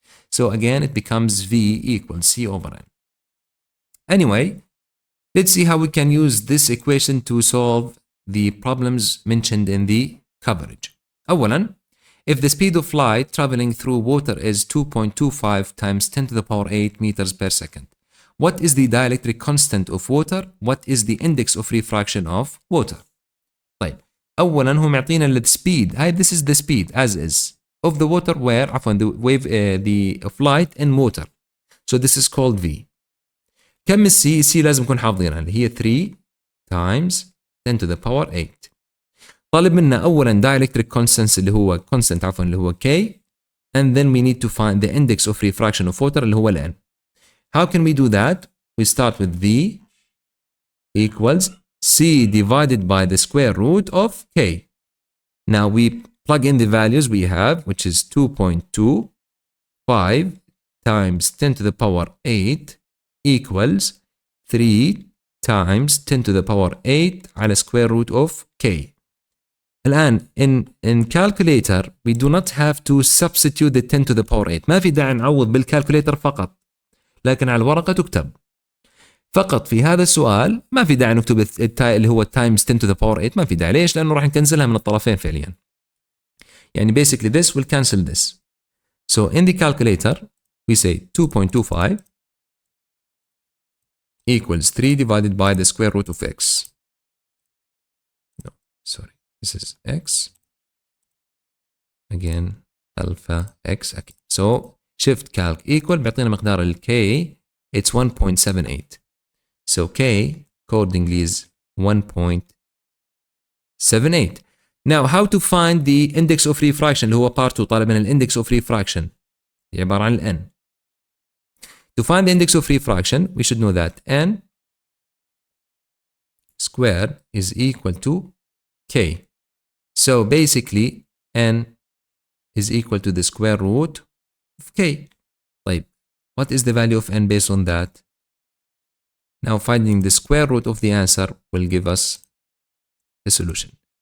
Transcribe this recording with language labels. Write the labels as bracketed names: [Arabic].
[English] So again it becomes v equals c over n. Anyway, let's see how we can use this equation to solve the problems mentioned in the coverage. [Arabic] أولاً, [English] if the speed of light traveling through water is 2.25 times 10 to the power 8 meters per second, what is the dielectric constant of water? What is the index of refraction of water? [Arabic] طيب, أولاً هو معطينا [English] the speed. This is the speed as is of the water where the wave of light in water. So this is called v. [Arabic] كم السي؟ السي لازم نكون حافظينها اللي هي [English] 3 times 10 to the power 8. [Arabic] طالب منا أولاً [English] dielectric constant [Arabic] اللي هو اللي هو [English] k, and then we need to find the index of refraction of water اللي هو n. How can we do that? We start with v equals c divided by the square root of k. Now we plug in the values we have, which is 2.25 times 10 to the power 8 equals 3 times 10 to the power 8 [Arabic] على [English] square root of k. [Arabic] الآن [English] in calculator we do not have to substitute the 10 to the power 8. [Arabic] ما في داعي نعوض بالكالكوليتر فقط، لكن على الورقة تكتب. فقط في هذا السؤال ما في داعي نكتب اللي هو [English] times 10 to the power 8. [Arabic] ما في داعي. ليش؟ لأنه راح نكنسلها من الطرفين فعليا. يعني [English] basically this will cancel this. So in the calculator we say 2.25 equals 3 divided by the square root of x. No, sorry. This is x. Again, alpha x. Okay. So shift calc equal [Arabic] بيعطينا مقدار ال [English] k. It's 1.78. So k accordingly is 1.78. Now how to find the index of refraction [Arabic] اللي هو [English] part 2. [Arabic] طالب من index of refraction هي عبارة عن n. [English] To find the index of refraction we should know that n squared is equal to k. So basically n is equal to the square root of k. [Arabic] طيب, [English] what is the value of n based on that? Now finding the square root of the answer will give us the solution.